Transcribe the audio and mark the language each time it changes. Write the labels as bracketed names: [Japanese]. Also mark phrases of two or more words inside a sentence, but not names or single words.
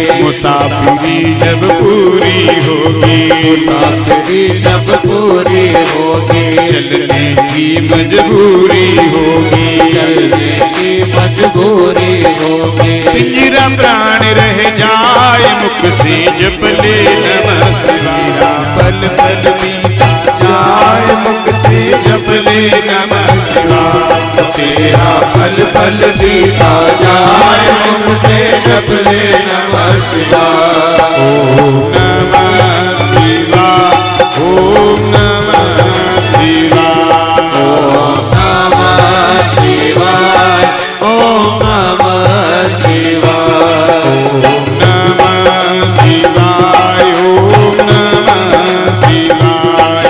[Hindi] मुसाफिरी जब पूरी होगी, मुसाफिरी जब पूरी होगी। चलने की मजबूरी होगी, चलने की मजबूरी होगी। पिंजरा प्राण रह जाए मुख से जप ले [Sanskrit] नमः शिवाय। [Hindi] पल पल बीता जाए मुख से जप ले [Sanskrit] नमः शिवाय। [Hindi] तेरा पल पल बीता जाए मुख से जप ले [Sanskrit] नमः शिवाय। ओम नमः शिवाय, ओम नमः शिवाय, ओम नमः शिवाय, ओम नमः शिवाय। ओम नमः शिवाय, ओम नमः शिवाय,